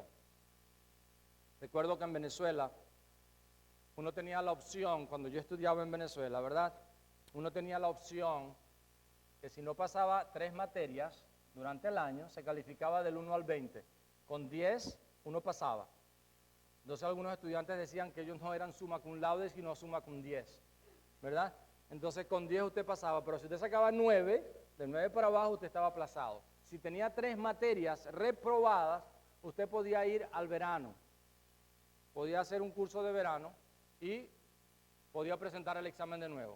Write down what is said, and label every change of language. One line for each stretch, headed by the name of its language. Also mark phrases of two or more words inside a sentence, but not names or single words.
Spanish: Recuerdo que en Venezuela uno tenía la opción, cuando yo estudiaba en Venezuela, ¿verdad? Uno tenía la opción que si no pasaba 3 materias durante el año, se calificaba del 1 al 20. Con 10 uno pasaba. Entonces algunos estudiantes decían que ellos no eran
Latin: summa cum laude,
Spanish: sino
Latin: summa cum
Spanish: 10, ¿verdad? Entonces con 10 usted pasaba, pero si usted sacaba 9, de 9 para abajo usted estaba aplazado. Si tenía 3 materias reprobadas, usted podía ir al verano. Podía hacer un curso de verano y podía presentar el examen de nuevo.